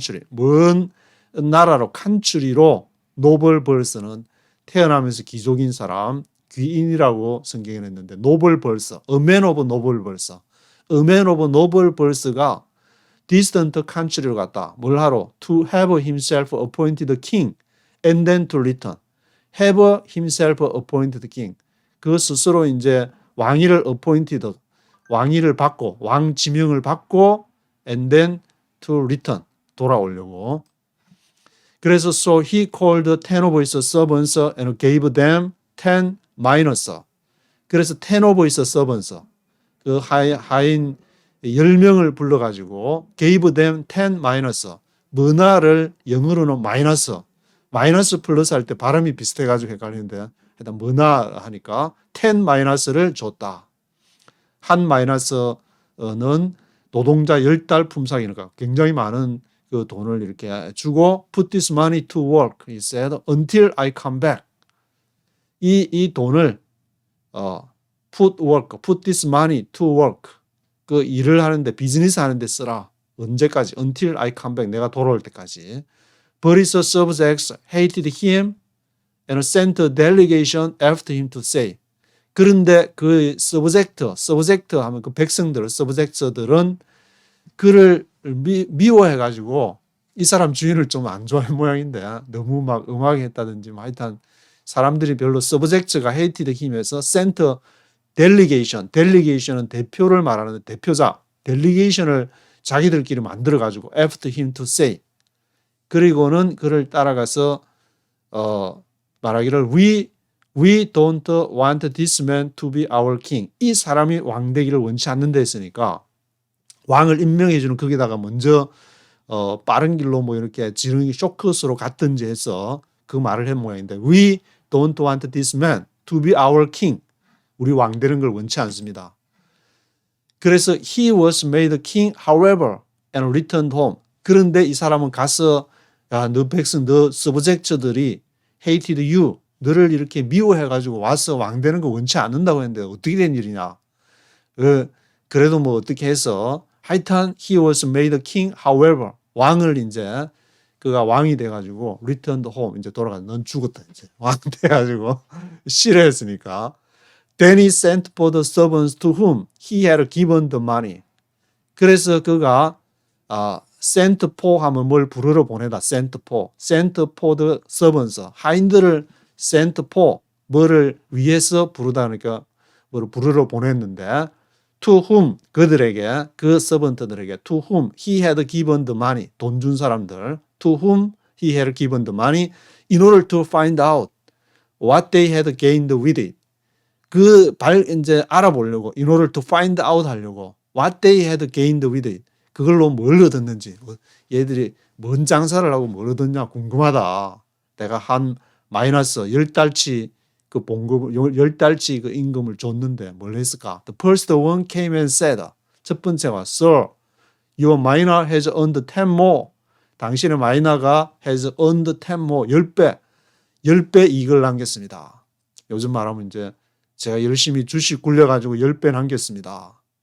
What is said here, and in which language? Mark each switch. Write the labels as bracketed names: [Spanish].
[Korean] 먼 나라로 country로 [English] noble birth는 태어나면서 귀족인 사람 귀인이라고 성경에 했는데 noble birth, [Korean] a man of noble birth. [English] a man of noble birth가 distant country로 [Korean] 갔다. 뭘 하러? [English] To have himself appointed king and then to return. have himself appointed king. [Korean] 그 스스로 이제 왕위를 appointed, 왕위를 받고 왕 지명을 받고 [English] and then to return. [Korean] 돌아오려고. 그래서 [English] so he called 10 of his servants and gave them 10 minas. [Korean] 그래서 [English] 10 of his servants. [Korean] 그 하인 10명을 불러가지고 [English] gave them 10 minas. [Korean] 머나를 영어로는 마이너스 플러스 할 때 발음이 비슷해가지고 헷갈리는데 일단 머나 하니까 10 마이너스를 줬다. 한 마이너스는 노동자 10달 품삯이니까 굉장히 많은 그 돈을 이렇게 주고 [English] put this money to work, he said, until I come back. [Korean] 이 돈을 [English] put this money to work. [Korean] 그 일을 하는데 비즈니스 하는데 쓰라. 언제까지? [English] until I come back. [Korean] 내가 돌아올 때까지. [English] But his subjects hated him and sent a delegation after him to say. [Korean] 그런데 그 subject 하면 그 백성들, subjects들은 그를 미워해가지고 이 사람 주인을 좀 안 좋아할 모양인데 너무 막 음하게 했다든지 뭐 하여튼 사람들이 별로 subject가 [English] hated him [Korean] 에서 [English] sent a delegation [Korean] 은 대표를 말하는 대표자, delegation을 자기들끼리 만들어가지고 [English] after him to say. [Korean] 그리고는 그를 따라가서 말하기를 [English] we don't want this man to be our king. [Korean] 이 사람이 왕 되기를 원치 않는다 했으니까 왕을 임명해 주는 거기다가 먼저 빠른 길로 뭐 이렇게 지르기 쇼컷으로 갔든지 해서 그 말을 한 모양인데 [English] we don't want this man to be our king. [Korean] 우리 왕 되는 걸 원치 않습니다. 그래서 [English] he was made king. However, and returned home. [Korean] 그런데 이 사람은 가서 야, 너 백성, 너 서브젝트들이 [English] hated you. [Korean] 너를 이렇게 미워해가지고 와서 왕 되는 거 원치 않는다고 했는데 어떻게 된 일이냐. 그래도 뭐 어떻게 해서 하여튼 [English] he was made a king. [Korean] However, 왕을 이제 그가 왕이 돼가지고 [English] returned home. [Korean] 이제 돌아가서 넌 죽었다. 이제 왕 돼가지고 싫어했으니까. [English] Then he sent for the servants to whom he had given the money. [Korean] 그래서 그가 sent for 하면 뭘 부르러 보내다. [English] sent for the servants. [Korean] 하인들을 [English] sent for [Korean] 뭐를 위해서 부르다 그러니까 뭐를 부르러 보냈는데 [English] to whom [Korean] 그들에게 그 서번트들에게 [English] to whom he had given the money [Korean] 돈 준 사람들 [English] to whom he had given the money in order to find out what they had gained with it. [Korean] 이제 알아보려고 [English] in order to find out [Korean] 하려고 [English] what they had gained with it. [Korean] 그걸로 뭘 얻었는지 얘들이 뭔 장사를 하고 뭘 얻었냐 궁금하다. 내가 한 마이너스 10달치 그 봉급 10달치 그 임금을 줬는데 뭘 했을까? [English] The first one came and said. [Korean] 첫 번째가 [English] Sir, your minor has earned 10 more. [Korean] 당신의 마이너가 [English] has earned 10 more. [Korean] 10배 이익을 남겼습니다. 요즘 말하면 이제 제가 열심히 주식 굴려가지고 10배 남겼습니다.